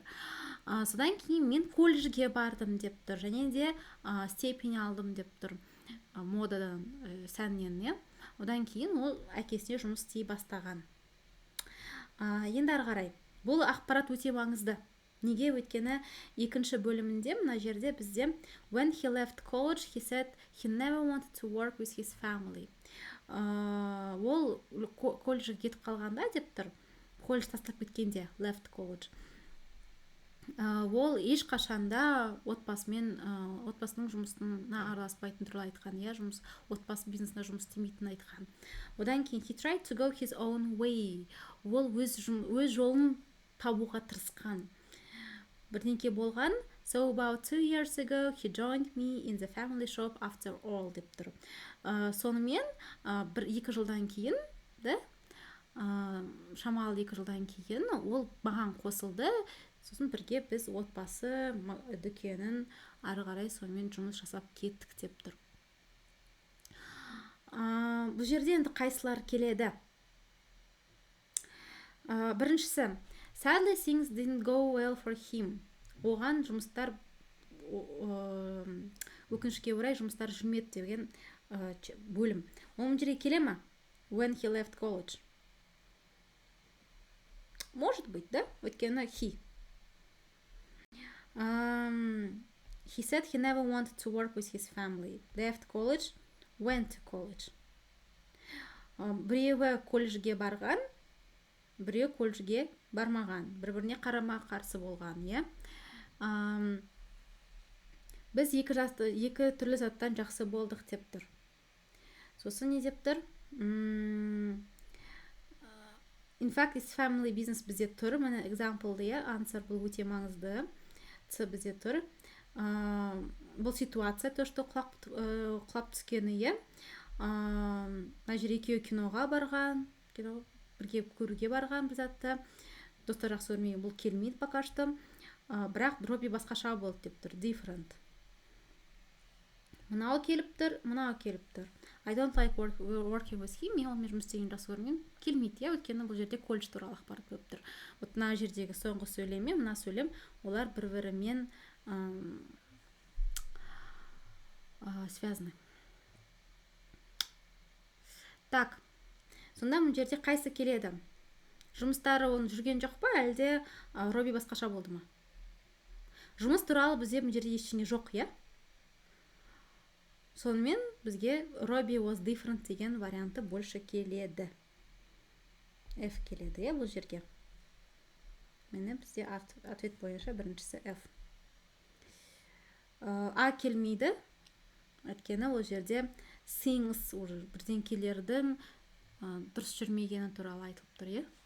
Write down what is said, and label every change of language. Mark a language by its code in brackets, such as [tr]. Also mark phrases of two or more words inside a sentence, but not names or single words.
[kk] Содан кейін мен колледжге бардым деп тұр, және де степень алдым деп тұр, модадан, сәннен, иә. Одан кейін ол әкесіне жұмыс істей бастаған. Енді ары қарай. Бұл ақпарат өте маңызды. Неге? Өйткені екінші бөлімінде мына жерде бізде [en] when he left college, he said he never wanted to work with his family. [kk] Ол колледжге кетіп қалғанда деп тұр. Колледж тастап кеткенде, [en] left college. [kk] Ол ешқашанда отбасының жұмысына араласпайтын туралы айтқан, иә, отбасы бизнесіне жұмыс істемейтінін айтқан. Одан кейін [en] he tried to go his own way. [kk] Ол өз жолын табуға тырысқан. Бірдеңке болған. [en] So about 2 years ago he joined me in the family shop after all [kk] деп тұр. Сонымен 1-2 жылдан кейін, да? Шамалы 2 жылдан кейін ол маған қосылды. Сосын бірге біз отбасы дүкенін ары қарай сонымен жұмыс жасап кеттік деп тұр. Бұл жерде енді қайсылар келеді? Біріншісі, [en] sadly things didn't go well for him. [kk] Оған жұмыстар, өкінішке орай жұмыстар жүрмеді деген бөлім. Оның жерге келе ме? [en] When he left college. [ru] Может быть, [kk] да? Өйткені he. [en] He said he never wanted to work with his family. Left college, went to college. [kk] Біреуі колледжге барған, біреуі колледжге бармаған. Бір-біріне қарама қарсы болған, иә. Біз екі түрлі заттан жақсы болдық деп тұр. Сосын не деп тұр? [en] In fact, his family business [kk] бізде тұр. Міне example, иә, answer бұл өте маңызды. Бізде тұр. Бұл ситуация, [ru] то, что [kk] құлап түскені, е. Мына жер екеуі киноға барған, бірге көруге барған бір затты. Достар жақсы көрмеген, бұл келмейді [ru] пока что. [kk] Бірақ Роби басқаша болды деп тұр. [en] Different. [kk] Мынау келіп тұр, мынау келіп тұр. [en] I don't like working with him. [kk] Мен онымен жұмыс істеген жақсы көрмеген. Келмейді, иә, өйткені бұл жерде колледж туралы ақпарат көп тұр. Вот мына жердегі соңғы сөйлем, мына сөйлем, олар бір-бірімен связаны. [ru] Так. [kk] Сонда бұл жерде қайсы келеді? Жұмыстары оны жүрген жоқ па, әлде Роби басқаша болды ма? Жұмыс туралы бізде бұл жерде ештеңе жоқ, иә? Сонымен бізге [en] Robbie was different [kk] деген [ru] варианты больше [kk] келеді. F келеді, иә, бұл жерге. Мені бізде ответ бойынша біріншісі F. А келмейді. Өйткені ол жерде things, бірдеңкелердің дұрыс жүрмегені туралы айтылып тұр, иә.